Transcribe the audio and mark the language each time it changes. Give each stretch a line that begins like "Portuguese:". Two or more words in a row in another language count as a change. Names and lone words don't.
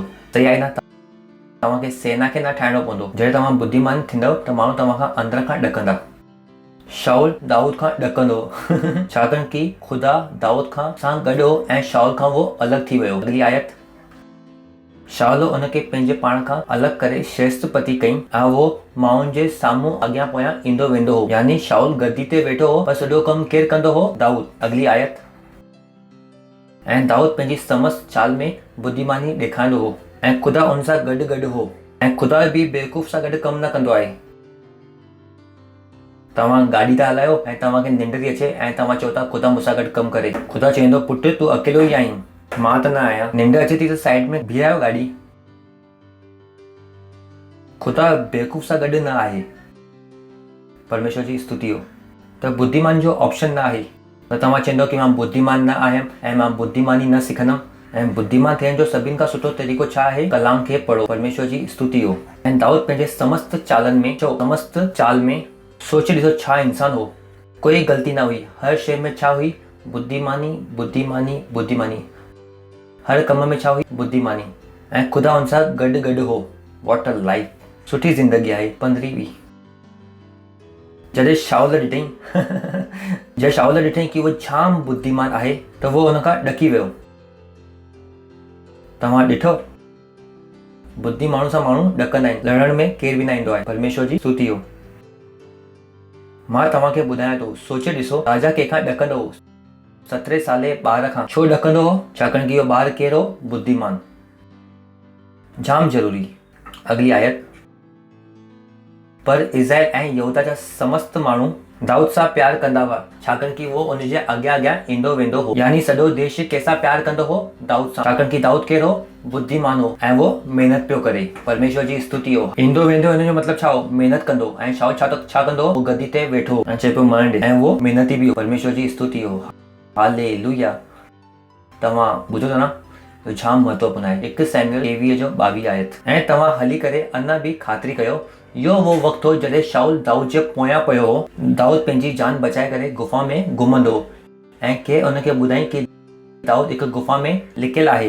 Sindhi: सही आहे न? तव्हांखे सेना खे न ठाहिणो पवंदो. जॾहिं तव्हां बुद्धिमान थींदव त माण्हू तव्हां खां अंदर खां ॾकंदा. शाऊल दाऊद खां ॾकंदो छाकाणि कि ख़ुदा दाऊद खां सां गॾु हो ऐं शाऊल खां वो अलॻि थी वियो. अॻली आयत. शाऊल उनखे पंहिंजे पाण खां अलॻि करे श्रेष्ठपति कयईं ऐं वो माण्हुनि जे साम्हूं अॻियां पोयां ईंदो वेंदो हो. यानी शाऊल गद्दी ते वेठो हो पर सॼो कमु केरु कंदो हो? दाऊद. अॻली आयत. ऐं दाऊद पंहिंजी समस्त चाल में बुद्धिमानी ॾेखारींदो हो ऐं ख़ुदा उन सां गॾु हो. ऐं ख़ुदा बि बेवकूफ़ सां गॾु कमु न कंदो आहे. तव्हां गाॾी था हलायो ऐं तव्हांखे निंड थी अचे ऐं तव्हां चओ था ख़ुदा मूंसां गॾु कमु करे. ख़ुदा चवंदो पुटु तूं अकेलो ई आहीं, मां त न आहियां. निंड अचे थी त साइड में बीहायो गाॾी. ख़ुदा बेवकूफ़ सां गॾु न आहे. परमेश्वर जी स्तुति हो. त बुद्धिमान जो ऑप्शन न आहे. त तव्हां चवंदो कि मां बुद्धिमान न आहियां ऐं मां बुद्धिमानी न सिखंदमि. ऐं बुद्धिमान थियण जो सभिनि खां सुठो तरीक़ो छा आहे? कलाम खे पढ़ो. परमेश्वर जी स्तुति हो. ऐं दाऊद पंहिंजे समस्त चालनि में समस्त चाल में सोचे ॾिसो छा इंसान हो. कोई ग़लती न हुई. हर शइ में छा हुई? बुद्धिमानी बुद्धिमानी बुद्धिमानी. हर कम में छा हुई? बुद्धिमानी. ऐं ख़ुदा हुन सां गॾु हो.
English: What a life.
Sindhi: सुठी ज़िंदगी आहे. 15वीं. जॾहिं शाऊल ॾिठईं कि वो जाम बुद्धिमान आहे त वो हुन खां ॾकी वियो. तव्हां ॾिठो बुद्धि माण्हू सां माण्हू ॾकंदा आहिनि. लड़ण में केर बि न ईंदो आहे. परमेश्वर जी स्तुति हो. मां तव्हांखे ॿुधायां थो. सोचे ॾिसो राजा कंहिंखां ॾकंदो हो? 17 साले ॿार खां. छो ॾकंदो हो? छाकाणि कि इहो ॿार केरु हो? बुद्धिमान. जाम ज़रूरी. अॻली आयत. पर इज़राइल ऐं यहूदा जा समस्त माण्हू दाऊद सां प्यार कंदा हुआ छाकाणि कि वो उनजे अॻियां ईंदो वेंदो हो. यानी सॼो देश कंहिंसां प्यार कंदो हो? दाऊद सां. छाकाणि कि दाऊद केरु हो? बुद्धिमान हो ऐं वो महिनत पियो करे. परमेश्वर जी स्तुति हो. ईंदो वेंदो हिन जो मतिलबु छा हो? महिनत कंदो. ऐं शाऊल छा कंदो हो? वो गद्दी ते वेठो ऐं चए पियो मरण ॾे. ऐं वो महिनती बि हो. परमेश्वर जी स्तुति हो. हालेलुया. तव्हां ॿुधो था न? जाम महत्वपूर्ण आहे. 1 सैमुएल 23:22 आयत. ऐं तव्हां हली करे अञा बि ख़ातिरी कयो. इहो वो वक़्तु हो जॾहिं शाऊल दाऊद जे पोयां पियो हो. दाऊद पंहिंजी जान बचाए करे गुफ़ा में घुमंदो हो ऐं के उनखे ॿुधाई कि दाऊद हिकु गुफ़ा में लिकियलु आहे.